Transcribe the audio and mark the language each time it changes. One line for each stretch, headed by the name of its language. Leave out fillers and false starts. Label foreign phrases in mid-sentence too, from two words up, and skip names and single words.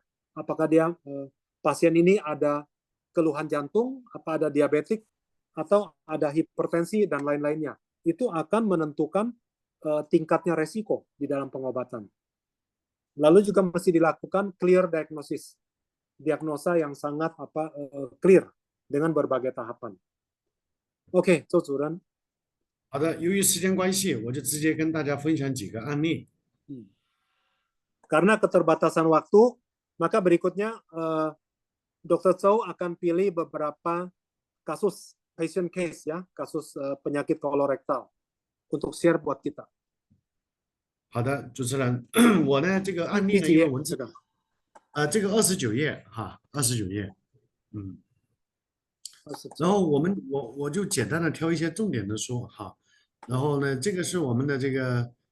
Indonesian: Apakah dia pasien ini ada keluhan jantung, apa ada diabetik, atau ada hipertensi, dan lain-lainnya. Itu akan menentukan tingkatnya resiko di dalam pengobatan. Lalu juga mesti dilakukan
English: clear diagnosis,
Indonesian: diagnosa yang sangat clear dengan berbagai tahapan. Oke,
Chinese: 周主任。好的，由于时间关系，我就直接跟大家分享几个案例。
Indonesian: Karena keterbatasan waktu, maka berikutnya Dr. Chow akan pilih beberapa kasus
English: patient case
Indonesian: ya, kasus penyakit kolorektal untuk share buat kita.
Chinese: 好的，主持人，我呢这个案例呢，因为文字这个29页哈，29页，然后我就简单的挑一些重点的说哈，然后呢，这个是我们的这个